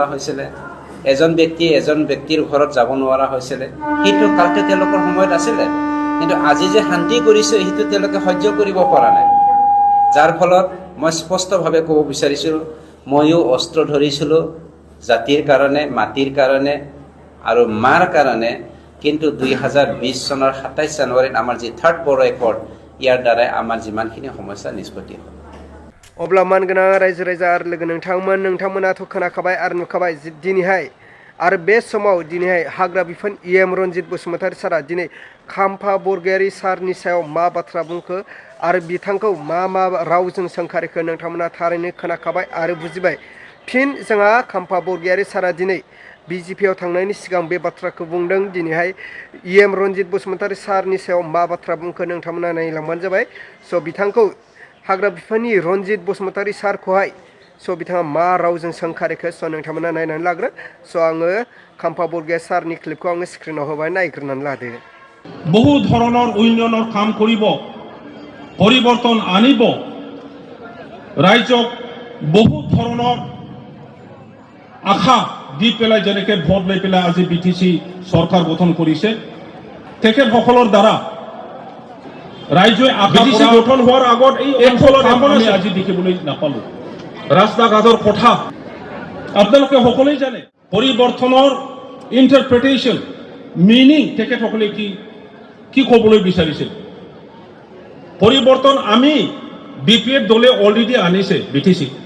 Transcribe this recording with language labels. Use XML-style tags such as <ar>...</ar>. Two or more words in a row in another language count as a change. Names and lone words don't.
<as>হৈছিলে এজন ব্যক্তিৰ ঘৰত যাব নোৱাৰা হৈছিলে সেইটো কালতে তেওঁলোকৰ সময়ত আছিলে কিন্তু আজি যে শান্তি কৰিছে সেইটো তেওঁলোকে সহ্য কৰিব পৰা নাই যাৰ ফলত মই স্পষ্টভাৱে ক'ব বিচাৰিছোঁ ময়ো অস্ত্ৰ ধৰিছিলোঁ জাতিৰ কাৰণে মাটিৰ কাৰণে আৰু মাৰ কাৰণে কিন্তু 2020 চনৰ 27 জানুৱাৰীত আমাৰ যি থাৰ্ড বড়ো একৰ্ড ইয়াৰ দ্বাৰাই আমাৰ যিমানখিনি সমস্যা নিষ্পত্তি হ'ল</as> <brx>अब्ला मानगोनां रायजो राजा आरो लोगो नोंथांमोनाथ' खोनाखाबाय आरो नुखाबाय दिनैहाय आरो बे समाव दिनैहाय हाग्रा बिफान EM रनजित बसुमतारी सारा दिनै काम्पा बरगयारी सारनि सायाव मा बाथ्रा बुंखो आरो बिथांखौ मा रावजों सोंखारिखो नोंथांमोना थारैनो खोनाखाबाय आरो बुजिबाय फिन जोंहा काम्पा बरगयारी सारा दिनै BJPआव थांनायनि सिगां बे बाथ्राखौ बुंदों दिनैहाय EM रनजित बसुमतारी सारनि सायाव मा बाथ्रा बुंखो नोंथांमोना नायलांबानो जाबाय स' बिथांखौ हाग्रा बिफाननि रनजित बसुमतारी सारखौहाय स' बिथाङा मा रावजों सोंखारिखो स' नोंथांमोना नायनानै लाग्रो स' आङो काम्पा बरगयारी सारनि क्लिपखौ आङो स्क्रिनाव होबाय नायग्रोनानै लादो</brx> <as>বহু ধৰণৰ উন্নয়নৰ কাম কৰিব পৰিৱৰ্তন আনিব ৰাইজক বহু ধৰণৰ আশা দি পেলাই যেনেকৈ ভোট লৈ পেলাই আজি BTC চৰকাৰ গঠন কৰিছে তেখেতসকলৰ দ্বাৰা ৰাইজে BTC গঠন হোৱাৰ আগত এই অঞ্চলত আমি আজি দেখিবলৈ নাপালো ৰাস্তা ঘাটৰ কথা আপোনালোকে সকলোৱে জানে পৰিৱৰ্তনৰ</as> <en>interpretation meaning</en> <as>তেখেতসকলে কি ক'বলৈ বিচাৰিছিল পৰিৱৰ্তন আমি BPF দলে অলৰেডি আনিছে BTC</as>